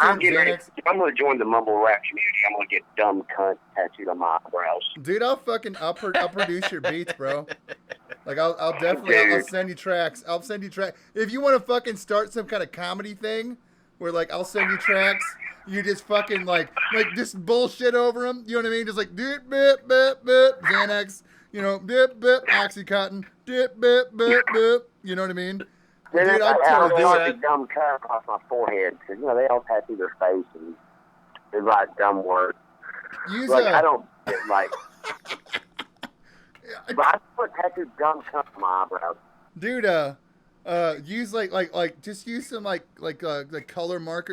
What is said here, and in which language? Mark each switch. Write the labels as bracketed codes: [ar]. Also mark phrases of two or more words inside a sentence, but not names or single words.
[en] I'm going to join the mumble rap community. I'm going to get dumb cunt tattooed on my eyebrows. Dude, I'll produce your beats, bro. Like I'll definitely I'll send you tracks. If you want to fucking start some kind of comedy thing, where like I'll send you tracks, you just fucking like just bullshit over them. You know what I mean? Just like dip bip bip bip Xanax. Bip bip Oxycontin. Dip bip bip bip. You know what I mean? Dude, I'll tell you dumb cut across my forehead, because they all tattoo their face and they write dumb words. I don't like. But I put tattooed dumb cunt on my eyebrows. Dude, use just use some like color marker.